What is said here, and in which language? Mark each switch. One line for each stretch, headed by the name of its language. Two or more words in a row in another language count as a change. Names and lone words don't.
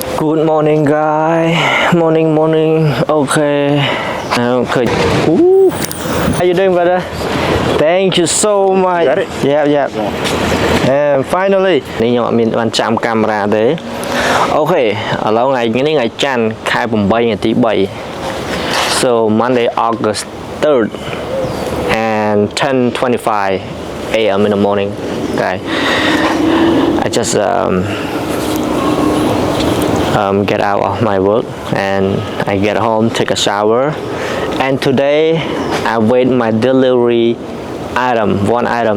English: Good morning, guys. Morning. Okay. Okay. How you doing, brother? Thank you so much. Got it? Yeah. And finally,
Khmer: นี่ខ្ញុំអត់មានបានចាំកាមេរ៉ាទេអូខេឥឡូវថ្ងៃនេះថ្ងៃច័ន្ទខែ8ថ្ងៃទី3
English: So Monday August 3rd and 10:25 a.m. in the morning. Okay. I just get out of my work and I get home, take a shower, and today I wait my delivery one item.